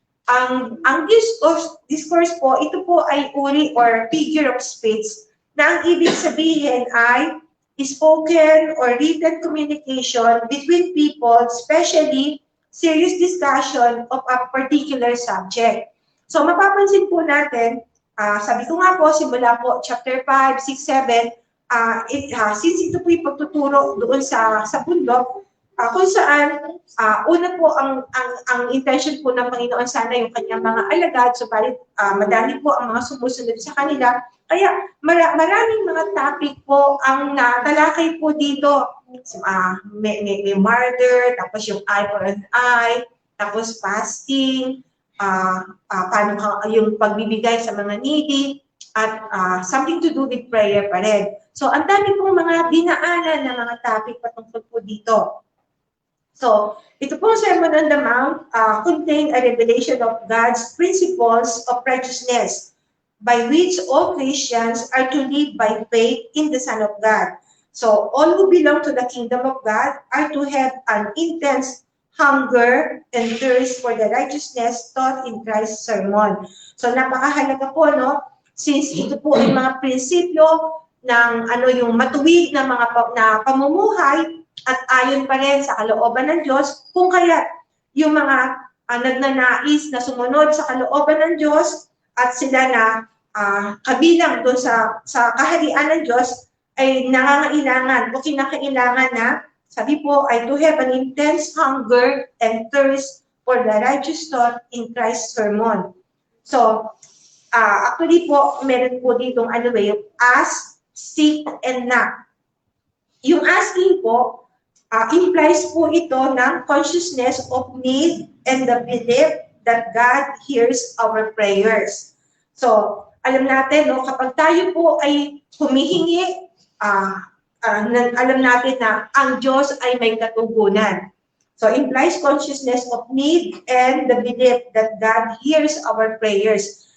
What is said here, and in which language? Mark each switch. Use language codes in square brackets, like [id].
[tl] Ang discourse po, ito po ay uri [en] or figure of speech [tl] na ang ibig sabihin ay [en] spoken or written communication between people, especially serious discussion of a particular subject. [tl] So mapapansin po natin, sabi ko nga po, simula po chapter 5, 6, 7, since ito po yung pagtuturo doon sa bundok, kung saan una po ang intention po ng Panginoon sana yung kanyang mga alagad, subalit madami po ang mga sumusunod sa kanila. Kaya maraming mga topic po ang natalakay po dito. May murder, tapos yung [en] eye for an eye, [tl] tapos fasting, paano yung pagbibigay sa mga needy, at [en] something to do with prayer [tl] pa rin. So, ang dami pong mga dinaanan na mga topic patungkol po dito. [en] So, [tl] ito pong [en] Sermon on the Mount contain a revelation of God's principles of righteousness, by which all Christians are to live by faith in the Son of God. So, all who belong to the kingdom of God are to have an intense hunger and thirst for the righteousness taught in Christ's sermon. [tl] So napakahalaga po, no? Since ito po ay mga prinsipyo ng yung matuwid na mga pamumuhay at ayon pa rin sa kalooban ng Diyos, kung kaya yung mga nagnanais na sumunod sa kalooban ng Diyos at sila na kabilang doon sa kaharian ng Diyos ay nangangailangan o kinakailangan na, sabi po, ay [en] to have an intense hunger and thirst for the righteous thought in Christ's sermon. [tl] So, actually po, meron po ditong yung [en] ask, seek, and knock. [tl] Yung asking po, [en] implies [tl] po ito ng [en] consciousness of need and the belief that God hears our prayers. [tl] So, alam natin, no, kapag tayo po ay humihingi, alam natin na ang Diyos ay may katugunan. [en] So, implies consciousness of need and the belief that God hears our prayers.